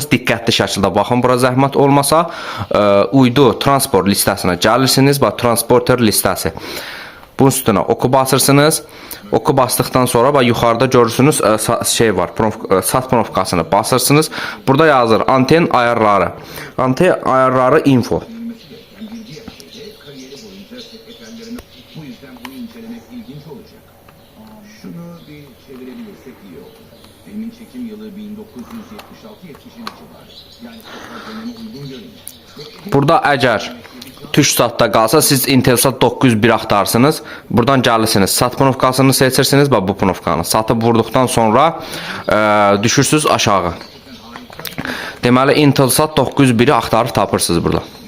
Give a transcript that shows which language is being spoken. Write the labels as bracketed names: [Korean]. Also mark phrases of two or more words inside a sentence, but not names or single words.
[Azerbaijani] Diqqətli şəkildə baxın, bura zəhmət olmasa. Uydu transport listəsinə gəlirsiniz, transporter listəsi. Bunun üstünə oku basırsınız. Oku basdıqdan sonra yuxarıda görürsünüz sat provkasını basırsınız. Burada yazır anten ayarları. Anten ayarları info. [Turkish] Şunu bir çevirebilirsek iyi olur. Filmin çekim yılı 1976-70'in civarı. Yani döneme uygun görünüyor. [Azerbaijani] Burada əgər TürkSatda qalsa, siz Intelsat 901 axtarsınız. Buradan gəlirsiniz, sat provkasını seçirsiniz. Bu provkanı satıb vurduqdan sonra düşürsünüz aşağı. Deməli, Intelsat 901-i axtarıb tapırsınız burada.